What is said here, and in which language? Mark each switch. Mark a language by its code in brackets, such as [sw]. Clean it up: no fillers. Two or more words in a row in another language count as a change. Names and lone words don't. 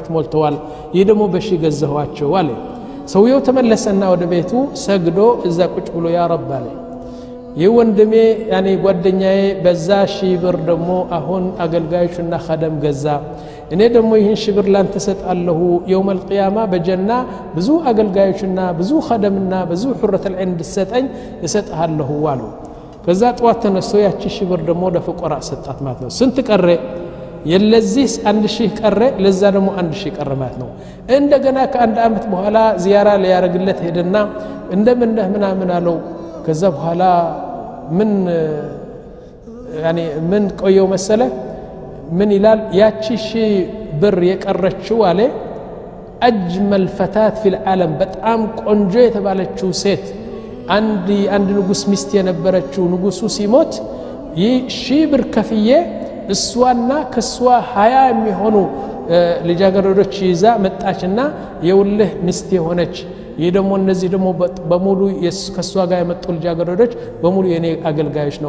[am] ሞልተዋል ይህ ደግሞ በሺ ገዛኋቸው አለ ሰውየው ተመለሰና ወደ ቤቱ ሰግዶ እዛ ቁጭ ብሎ [ar] يا رب [am] አለ የወንድሜ ያኔ ጓደኛዬ በዛ ሺህ ብር ደግሞ አሁን አገልጋዮችና ኸደም ገዛ እኔ ደግሞ ይህን ሺህ ብር ላንተ ሰጣለሁ [ar] يوم القيامه [am] በጀና ብዙ አገልጋዮችና ብዙ ኸደምና ብዙ [ar] حور العين [am] እንድሰጠኝ እሰጥሃለሁ አለው ከዛ ጧት ተነስቶ ያቺ ሺህ ብር ደግሞ ለፍቆራ ሰጣት ማለት ነው ስንት ቀረ የለዚህ 1000 ቀረ ለዛ ደግሞ 1000 ቀረ ማለት ነው እንደገና ከአንድ አመት በኋላ ዚያራ ሊያረግለት ሄደና እንደምን ነህ ምናምን አለው ከዛ በኋላ ምን ቆየው መሰለ ምን ይላል ያቺ ሺህ ብር የቀረችው አለ [ar] اجمل فتاه في العالم [am] በጣም ቆንጆ የተባለችው ሴት አንድ ንጉስ ሚስት የነበረችው ንጉሱ ሲሞት ይህ ሺህ ብር ከፍዬ እሷና ከሷ 20 የሚሆኑ ልጃገረዶች ይዛ መጣችና የውልህ ሚስት የሆነች ይህ ደግሞ እነዚህ ደግሞ በሙሉ ከሷ ጋር የመጡ ልጃገረዶች በሙሉ የኔ አገልጋዮች ነው